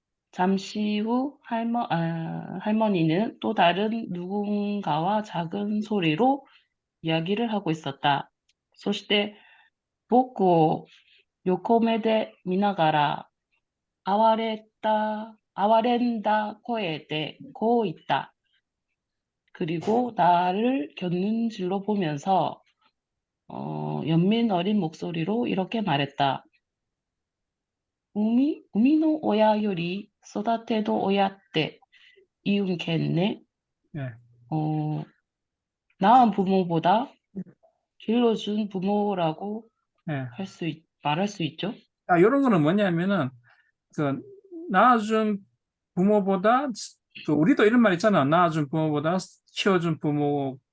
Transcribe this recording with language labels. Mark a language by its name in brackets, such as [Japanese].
[Korean] 잠시 후 할머니는 또 다른 누군가와 작은 소리로 이야기를 하고 있었다. [Japanese] そして僕を横目で見ながら哀れんだ声でこう言った. [Korean] 그리고 나를 곁눈질로 보면서 연민 어린 목소리로 이렇게 말했다. [Japanese] 生みの親より育ての親って이웃겠네. [Korean] 네. 낳은 부모보다 길러준 부모라고 네. 말할 수 있죠. 이런 거는 뭐냐면은 낳아준 부모보다 우리도 이런 말 있잖아. 낳아준 부모보다 키워준 부모